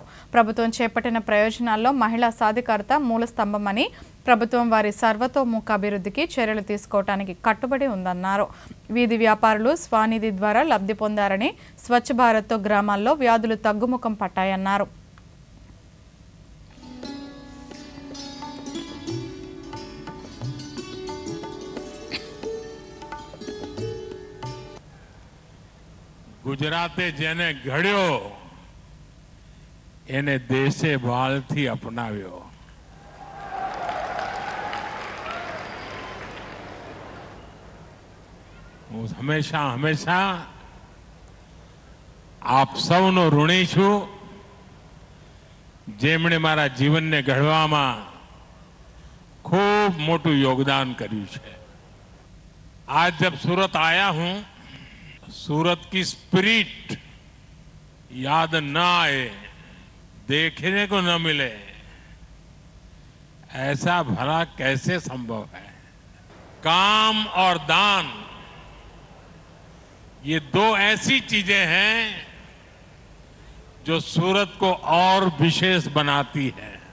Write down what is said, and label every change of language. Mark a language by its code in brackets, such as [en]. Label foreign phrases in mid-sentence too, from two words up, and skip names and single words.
[te] ప్రభుత్వం చేపట్టిన ప్రయోజనాల్లో మహిళా సాధికారత మూల స్తంభమని, ప్రభుత్వం వారి సర్వతోముఖ అభివృద్ధికి చర్యలు తీసుకోవడానికి కట్టుబడి ఉందన్నారు. వీధి వ్యాపారులు స్వానిధి ద్వారా లబ్ధి పొందారని, స్వచ్ఛ భారత్తో గ్రామాల్లో వ్యాధులు తగ్గుముఖం పట్టాయన్నారు. [gu] ગુજરાતે જેને ઘડ્યો એને દેશે ભાલથી અપનાવ્યો. હું હંમેશા હંમેશા આપ સૌનો ઋણી છું, જેમણે મારા જીવનને ઘડવામાં ખૂબ મોટું યોગદાન કર્યું છે. [hi] आज जब सूरत आया हूं, सूरत की स्पिरिट याद न आए, देखने को न मिले, ऐसा भला कैसे संभव है. काम और दान ये दो ऐसी चीजें हैं जो सूरत को और विशेष बनाती है.